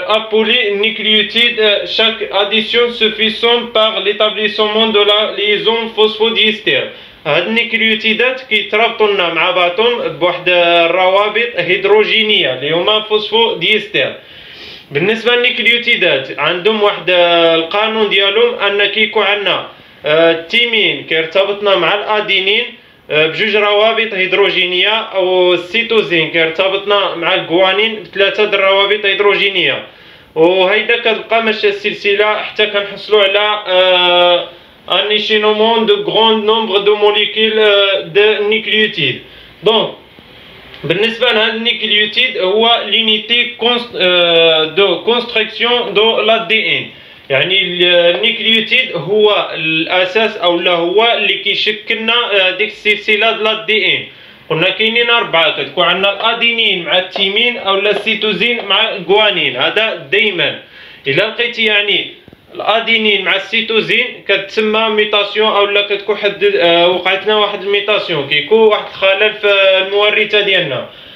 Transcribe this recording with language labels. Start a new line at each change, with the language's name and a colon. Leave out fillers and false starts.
French: polynucléotides, chaque addition se fait par l'établissement de la liaison phosphodiester.
Arabic: هاد النيكليوتيدات كيترابطوا لنا مع بعضهم بواحد الروابط هيدروجينيه اللي هما فوسفوديستر. بالنسبه للنيكليوتيدات عندهم واحد القانون ديالهم ان كيكون عندنا التيمين كيرتبطنا مع الادينين بجوج روابط هيدروجينيه، او السيتوزين كيرتبطنا مع الجوانين بثلاثه د الروابط هيدروجينيه. وهيدا كتبقى ماشيه السلسله حتى كنحصلوا على
French: un échelonnement de grand nombre de molécules de nucléotides.
Arabic: Donc بالنسبة لهذا النيكليوتيد هو
French: l'unité de construction de l'ADN.
Arabic: يعني النيكليوتيد هو الأساس أو لا هو اللي كيشكلنا ديك السلسلة د l'ADN. قلنا كاينين 4، كتكون عندنا الأدينين مع التيمين أو السيتوزين مع الجوانين. هذا دايما إلا لقيتي يعني الادينين مع السيتوزين كتسمى ميتاسيون او لا كتكون وقعت لنا واحد الميتاسيون، كيكون واحد الخلل في المورثه ديالنا.